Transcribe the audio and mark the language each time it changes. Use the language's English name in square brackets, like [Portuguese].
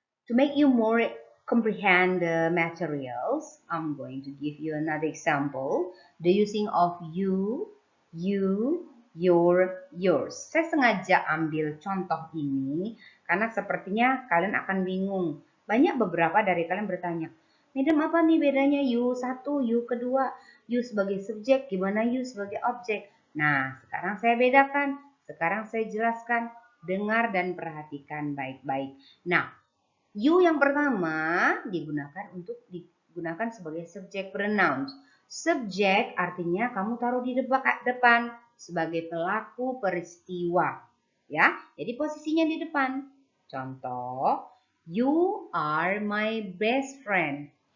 [English] To make you more comprehend the materials, I'm going to give you another example. The using of you, your, yours. [Indonesian] Saya sengaja ambil contoh ini karena sepertinya kalian akan bingung. Banyak beberapa dari kalian bertanya, Madam apa nih bedanya you satu, you kedua, you sebagai subjek, gimana you sebagai objek? Nah, sekarang saya bedakan, sekarang saya jelaskan, dengar dan perhatikan baik-baik. Nah, you yang pertama digunakan sebagai subjek pronouns. Subjek artinya kamu taruh di depan sebagai pelaku peristiwa. Ya, jadi posisinya di depan. Contoh, [English] you are my best friend.